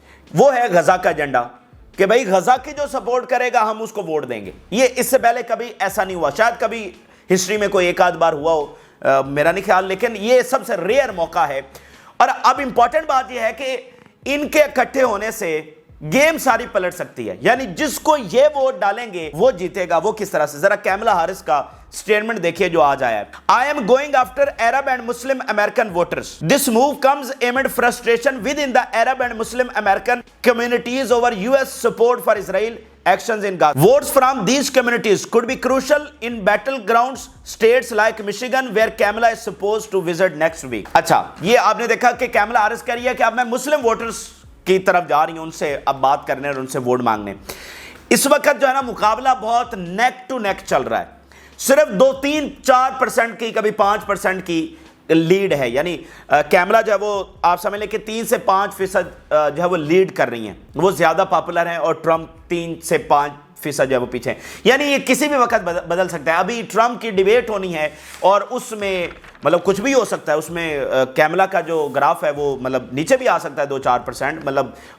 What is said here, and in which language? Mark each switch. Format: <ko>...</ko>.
<ur>وہ ہے غزہ کا ایجنڈا، کہ بھئی غزہ کی جو سپورٹ کرے گا ہم اس کو ووٹ دیں گے۔ یہ اس سے پہلے کبھی ایسا نہیں ہوا، شاید کبھی ہسٹری میں کوئی ایک آدھ بار ہوا ہو، میرا نہیں خیال، لیکن یہ سب سے ریئر موقع ہے۔ اور اب امپورٹنٹ بات یہ ہے کہ ان کے اکٹھے ہونے سے گیم ساری پلٹ سکتی ہے، یعنی جس کو یہ ووٹ ڈالیں گے وہ جیتے گا۔ وہ کس طرح سے؟ ذرا کیملا ہارس کا سٹیٹمنٹ دیکھیے جو آج آیا ہے۔</ur> <en>I am going after Arab and Muslim American voters. This move comes amid frustration within the Arab and Muslim American communities over US support for Israel actions in Gaza. Votes from these communities could be crucial in battlegrounds states like Michigan where Kamala is supposed to visit next week.</en> <ur>اچھا، یہ آپ نے دیکھا کہ کیملا horse کہہ رہی ہے کہ اب میں مسلم ووٹرز کی طرف جا رہی ہوں، ان سے اب بات کرنے اور ان سے ووٹ مانگنے۔ اس وقت جو ہے نا مقابلہ بہت نیک ٹو نیک چل رہا ہے، صرف 2-3-4% کی، کبھی 5% کی لیڈ ہے، یعنی کیملا جو ہے وہ آپ سمجھ لیں کہ 3 سے 5% جو ہے وہ لیڈ کر رہی ہیں، وہ زیادہ پاپولر ہیں، اور ٹرمپ 3 سے 5% جو ہے وہ پیچھے ہیں۔ یعنی یہ کسی بھی وقت بدل سکتا ہے۔ ابھی ٹرمپ کی ڈیبیٹ ہونی ہے اور اس میں مطلب کچھ بھی ہو سکتا ہے، اس میں کیملا کا جو گراف ہے وہ مطلب نیچے بھی آ سکتا ہے 2-4%، مطلب</ur>